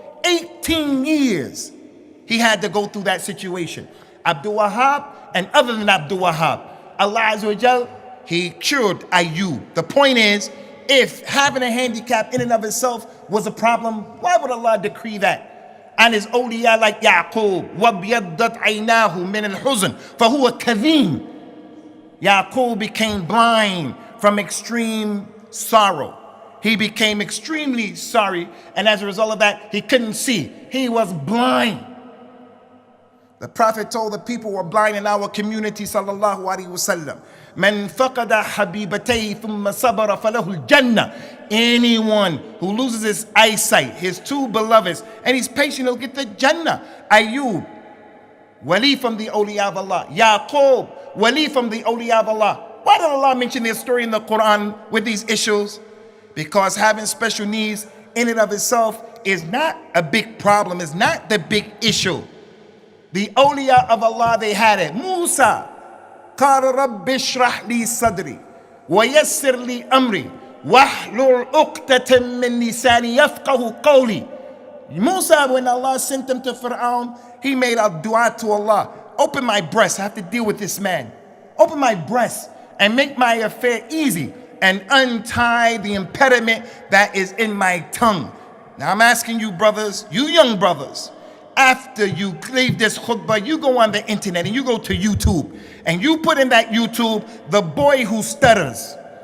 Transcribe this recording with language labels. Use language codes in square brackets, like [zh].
[en] 18 years he had to go through that situation. Abdul Wahab and other than Abdul Wahab, Allah Azza wa Jal, he cured Ayub. The point is, if having a handicap in and of itself was a problem, why would Allah decree that? And his awliya like Yaqub, [ar] وَبْيَضَّتْ عَيْنَاهُ مِنَ الْحُزْنِ فَهُوَ كَذِيمٌ. [en] Yaqub became blind from extreme sorrow. He became extremely sorry, and as a result of that, he couldn't see. He was blind. The Prophet told the people who were blind in our community, sallallahu alaihi wasallam, [ar] "Man faqada habibatayhi thumma sabara falahu al-jannah." [en] Anyone who loses his eyesight, his two beloveds, and he's patient, he'll get the Jannah. Ayub, wali from the awliya of Allah. Yaqub, wali from the awliya of Allah. Why did Allah mention their story in the Quran with these issues? Because having special needs in and of itself is not a big problem, it's not the big issue. The awliya of Allah, they had it. [ar] Musa, قال رب اشرح لي صدري ويسر لي أمري واحلل عقدة من لساني يفقه قولي. [en] Musa, when Allah sent him to Fir'aun, he made a dua to Allah. Open my breast, I have to deal with this man. Open my breast and make my affair easy and untie the impediment that is in my tongue. Now I'm asking you brothers, you young brothers, after you leave this khutbah, you go on the internet and you go to YouTube and you put in that YouTube, the boy who stutters.